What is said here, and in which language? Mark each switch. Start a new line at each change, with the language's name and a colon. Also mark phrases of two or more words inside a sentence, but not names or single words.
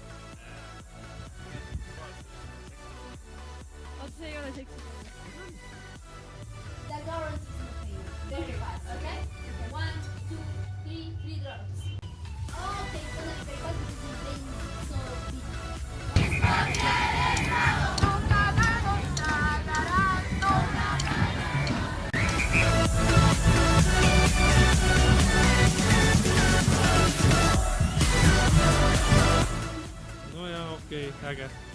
Estonian: Oota, see ei ole seksi.
English: The drums very fast, okay? 1, 2, 3, 3 drums. Okay, it's gonna be very fast because you're playing so big.
Estonian: No jaa, okei, äge.